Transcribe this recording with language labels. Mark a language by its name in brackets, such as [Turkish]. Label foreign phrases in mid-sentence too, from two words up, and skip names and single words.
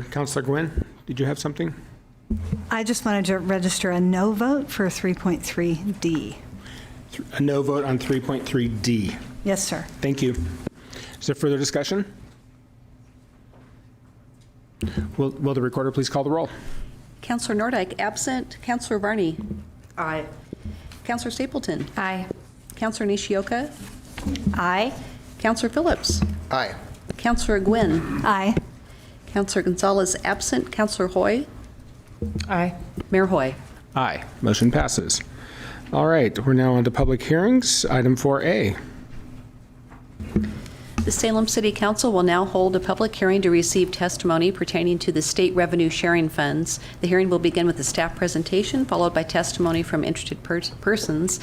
[English] Councilor Gwynn, did you have something? I just wanted to register a no vote for 3.3D. A no vote on 3.3D. Yes, sir. Thank you. Is there further discussion? Will the recorder please call the roll? Councilor Nordyke, absent. Councilor Varney. Aye. Councilor Stapleton. Aye. Councilor Nishioka. Aye. Councilor Phillips. Aye. Councilor Gwynn. Aye. Councilor Gonzalez, absent. Councilor Hoy. Aye. Mayor Hoy. Aye. Motion passes. All right, we're now on to public hearings. Item 4A. The Salem City Council will now hold a public hearing to receive testimony pertaining to the state revenue sharing funds. The hearing will begin with a staff presentation, followed by testimony from interested persons.